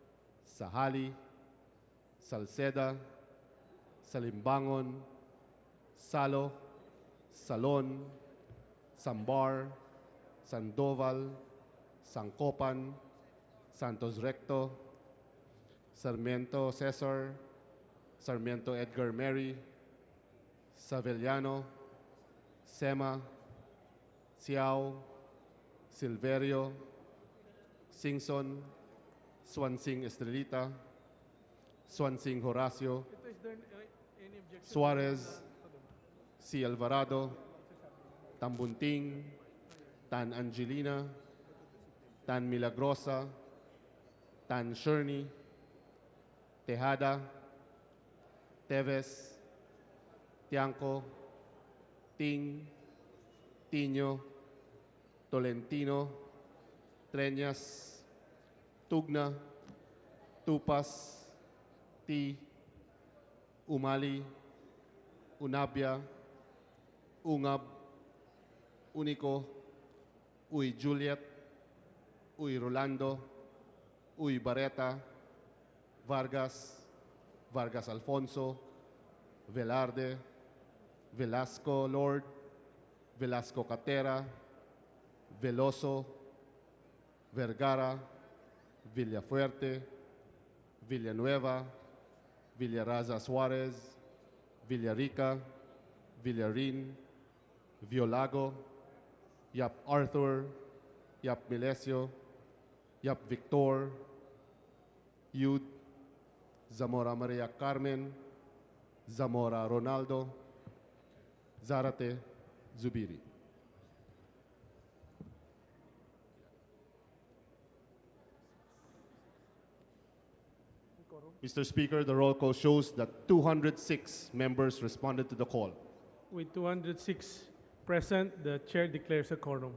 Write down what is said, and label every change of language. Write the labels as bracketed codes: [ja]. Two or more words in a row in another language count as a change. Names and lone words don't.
[en] Sahali, Salceda, Salimbangon, Salo, Salon, Sambar, Sandoval, Sancopan, Santos Recto, Sarmiento Cesar, Sarmiento Edgar Mary, Savellano, Sema, Siao, Silverio, Singson, Swansing Estrelita, Swansing Horacio, Suarez, C. Alvarado, Tambunting, Tan Angelina, Tan Milagrosa, Tan Sherney, Tejada, Teves, Tianco, Ting, Tino, Tolentino, Treñas, Tugna, Tupas, T, Umali, Unabia, Ungab, Unico, Uy Juliet, Uy Rolando, Uy Barreta, Vargas, Vargas Alfonso, Velarde, Velasco Lord, Velasco Catera, Veloso, Vergara, Villafuerte, Villanueva, Villaraza Suarez, Villarica, Villarin, Violago, Yap Arthur, Yap Milesio, Yap Victor, Yud, Zamora Maria Carmen, Zamora Ronaldo, Zarate Zubiri. Mr. Speaker, the roll call shows that 206 members responded to the call. With 206 present, the chair declares a quorum.